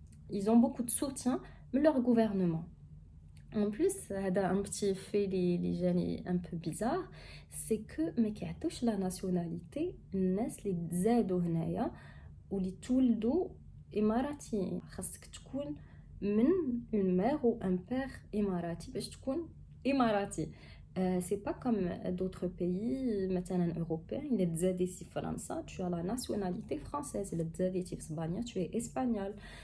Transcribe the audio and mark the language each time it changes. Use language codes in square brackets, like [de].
[fr] Ils ont beaucoup de soutien de leur gouvernement. En plus, un petit fait un peu bizarre, c'est que [ar] ما كيعطيوش [fr] la nationalité [ar] الناس اللي تزادوا هنايا واللي تولدوا إماراتيين. خاصك تكون من [fr] une mère ou un père [ar] إماراتي باش تكون إماراتي. [fr] C'est pas comme d'autres pays مثلا européens. [ar] إلا تزاديتي في فرنسا [fr] tu as la nationalité française. [ar] إلا تزاديتي في إسبانيا [fr] tu es espagnol.